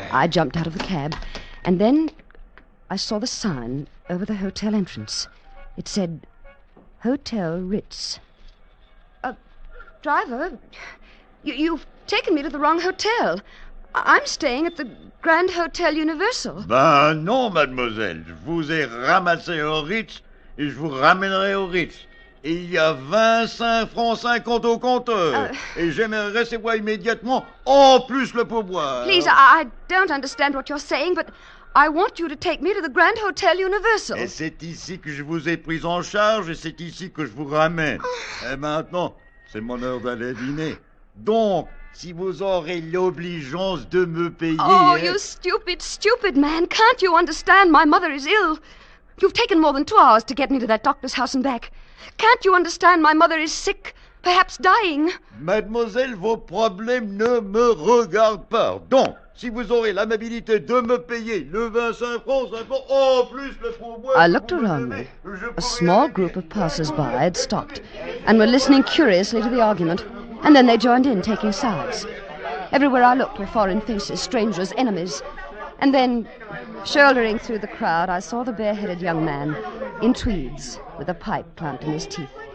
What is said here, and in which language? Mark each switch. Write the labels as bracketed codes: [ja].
[en] I jumped out of the cab, and then I saw the sign over the hotel entrance. It said, Hotel Ritz. Driver, you've taken me to the wrong hotel. I'm staying at the Grand Hotel Universal. [fr] Ben non, mademoiselle. Je vous ai ramassé au Ritz et je vous ramènerai au Ritz. Et il y a 25 francs 50 au compteur. Et j'aimerais recevoir immédiatement, en plus le pourboire. [en] Please, I don't understand what you're saying, but I want you to take me to the Grand Hotel Universal. [fr] Et c'est ici que je vous ai pris en charge et c'est ici que je vous ramène. Et maintenant, c'est mon heure d'aller dîner. Donc, si vous aurez l'obligeance de me payer... [en] Oh, you stupid man. Can't you understand? My mother is ill. You've taken more than 2 hours to get me to that doctor's house and back. Can't you understand? My mother is sick, perhaps dying. [fr] Mademoiselle, vos problèmes ne me regardent pas. Donc, si vous aurez l'amabilité de me payer le 25 francs, en plus le pourboire... [en] I looked around me. A small group of passers-by had stopped and were listening curiously to the argument, and then they joined in, taking sides. Everywhere I looked were foreign faces, strangers, enemies. And then, shouldering through the crowd, I saw the bare-headed young man in tweeds with a pipe clamped in his teeth.